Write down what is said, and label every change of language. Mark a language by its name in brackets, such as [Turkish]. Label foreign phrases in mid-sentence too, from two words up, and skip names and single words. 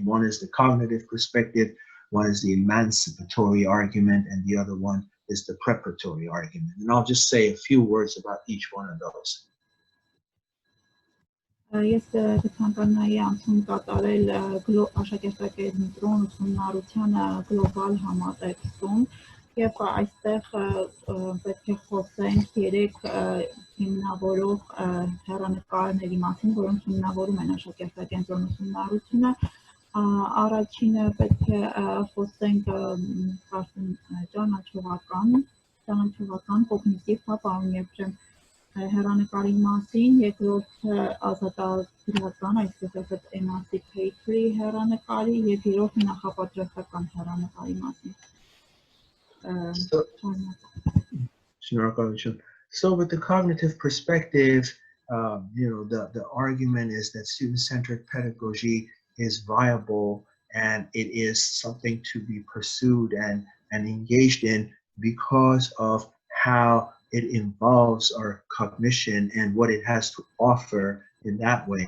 [English] One is the cognitive perspective, one is the emancipatory argument, and the other one is the preparatory argument. And I'll just say a few words about each one of those. [Armenian] Ես կցանկանայի անցում կատարել աշակերտակենտրոն ուսումնառությանը գլոբալ համատեքստում եւ այստեղ պետք է խոսենք երեք հիմնավորող հեռանկարների մասին, որոնք հիմնավորում են աշակերտակենտրոն ուսումնառությունը. Առաջինը պետք է խոսենք ճանաչողական կոգնիտիվ պարոն Եփրեմ հեռանկարի մասին, երկրորդը ազատագրական, այսպես ասած emancipatory հեռանկարի եւ երրորդը նախապատրաստական հեռանկարի մասին. [English] So with the cognitive perspective, the argument is that student-centered pedagogy is viable and it is something to be pursued and engaged in because of how it involves our cognition and what it has to offer in that way.